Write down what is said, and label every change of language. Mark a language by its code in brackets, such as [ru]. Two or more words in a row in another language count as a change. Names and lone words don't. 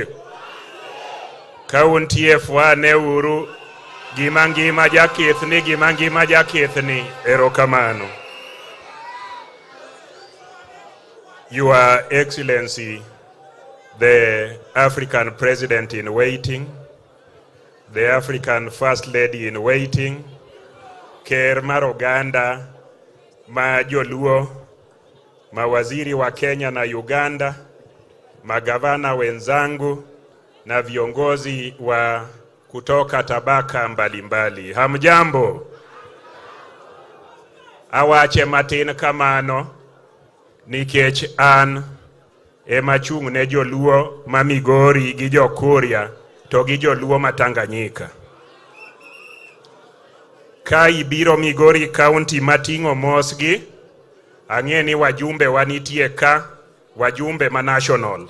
[luo] Ka untie fwane uru gima jakethni erokamano. [en] Your Excellency, the African President in waiting, the African First Lady in waiting, [luo] Ker mar Oganda, ma Joluo, [sw] mawaziri wa Kenya na Uganda, magavana wenzangu na viongozi wa kutoka tabaka mbalimbali. Hamjambo. [luo] Awache matin kamano nikech an emachung' ne Joluo ma Migori gi Jokuria to gi Joluo ma Tanganyika. Ka ibiro Migori County mating'o mosgi, ang'e ni wajumbe wanitie ka, wajumbe ma national.